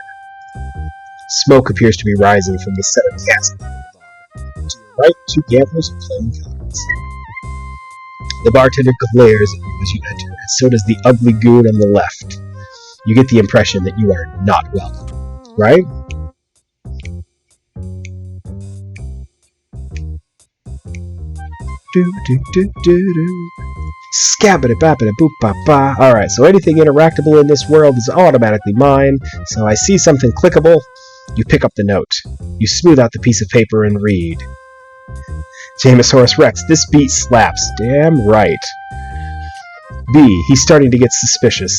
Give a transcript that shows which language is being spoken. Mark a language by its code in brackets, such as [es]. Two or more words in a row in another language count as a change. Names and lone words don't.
[en] Smoke appears to be rising from the center cask. To your right, 2 gamblers are playing cards. The bartender glares at you as you enter, and so does the ugly goon on the left. You get the impression that you are not welcome, right? Scabbity-babbity-boop-ba-ba. Alright, so anything interactable in this world is automatically mine. So I see something clickable. You pick up the note. You smooth out the piece of paper and read. Jamesaurus Rex, this beat slaps. Damn right. B, he's starting to get suspicious.